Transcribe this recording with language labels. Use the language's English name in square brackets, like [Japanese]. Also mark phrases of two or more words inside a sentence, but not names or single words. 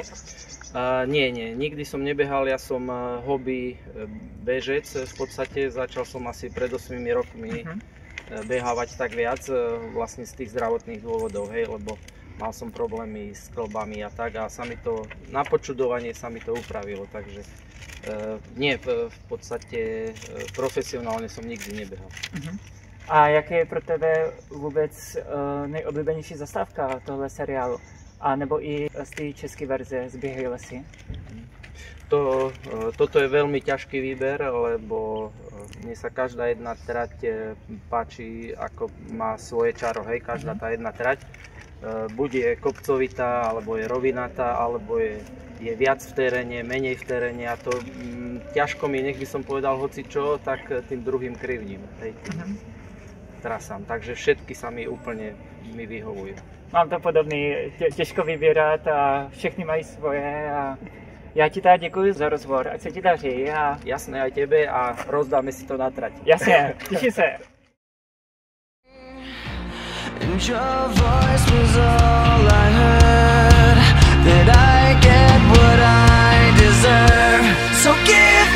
[Slovak] Nie, nikdy som nebehal, ja som hobby bežec, v podstate začal som asi pred 8 rokmi behávať tak viac, vlastne z tých zdravotných dôvodov, hej, lebo mal som problémy s klbami a tak a sa mi to, na počudovanie sa mi to upravilo, takže nie, v podstate profesionálne som nikdy nebehal. [Czech] A jaké je pro tebe vůbec nejoblíbenější zastávka tohle seriálu? A nebo i z té české verze z Běhaj lesy? [Slovak] Toto je veľmi ťažký výber, lebo mne sa každá jedna trať páči, ako má svoje čaro, hej, každá tá jedna trať. Buď je kopcovitá, alebo je rovinatá, alebo je viac v teréne, menej v teréne a to ťažko mi, nech by som povedal hocičo, tak tým druhým krivním, hej, trasám. Takže všetky sa mi úplne vyhovujú. [Czech] Mám to podobný, těžko vybírat a všechny mají svoje a já ti teda děkuji za rozhovor, ať se ti daří a... [Slovak] Jasné, aj tebe a rozdáme si to na trať. [Czech] Jasně, těším se. [English] And your voice was all I heard, that I get what I deserve. So give